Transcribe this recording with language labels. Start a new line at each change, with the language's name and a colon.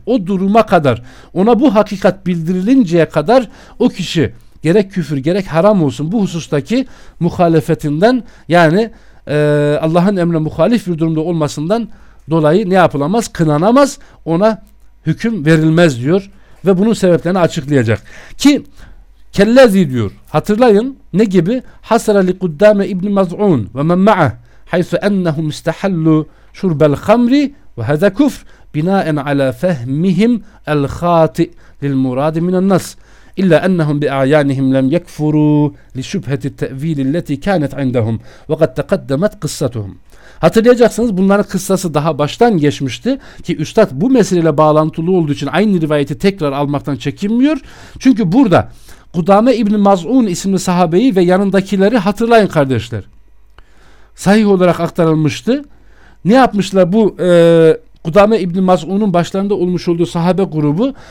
Turkish: O duruma kadar, ona bu hakikat bildirilinceye kadar o kişi gerek küfür gerek haram olsun bu husustaki muhalefetinden, yani Allah'ın emrine muhalif bir durumda olmasından dolayı ne yapılamaz? Kınanamaz, ona hüküm verilmez diyor ve bunun sebeplerini açıklayacak. Ki kellezi diyor, hatırlayın ne gibi?
Arabic: Hasara li kuddame ibni maz'un ve men ma'ah حيث أنهم استحلوا شرب الخمر وهذا كفر بناء على فهمهم الخاطئ للمراد من النص إلا أنهم بأعيانهم لم يكفروا لشبهة التأويل التي كانت عندهم وقد تقدمت قصتهم.
Turkish: Hatırlayacaksınız, bunların kıssası daha baştan geçmişti ki üstad bu meseleyle bağlantılı olduğu için aynı rivayeti tekrar almaktan çekinmiyor. Çünkü burada Kudame İbni Maz'un isimli sahabeyi ve yanındakileri hatırlayın kardeşler. Sahih olarak aktarılmıştı. Ne yapmışlar bu Kudame İbni Maz'un'un başlarında olmuş olduğu sahabe grubu?